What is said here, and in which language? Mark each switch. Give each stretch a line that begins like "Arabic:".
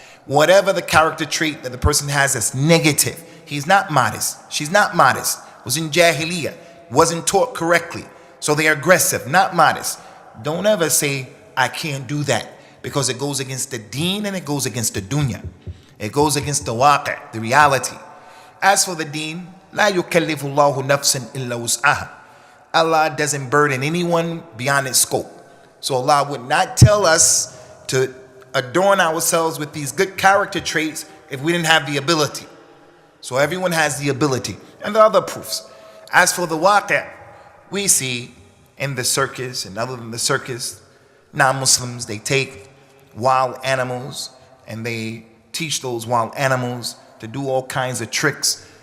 English: Whatever the character trait that the person has that's negative, he's not modest, she's not modest, was in Jahiliyyah, wasn't taught correctly, so they're aggressive, not modest. Don't ever say, I can't do that, because it goes against the deen and it goes against the dunya. It goes against the waqi', the reality. As for the deen,
Arabic: لا يكلف الله نفسا إلا وسعها.
English: Allah doesn't burden anyone beyond its scope. So Allah would not tell us to adorn ourselves with these good character traits if we didn't have the ability. So everyone has the ability. And there are other proofs. As for the waqi', we see in the circus and other than the circus, non-Muslims, they take wild animals and they teach those wild animals to do all kinds of tricks.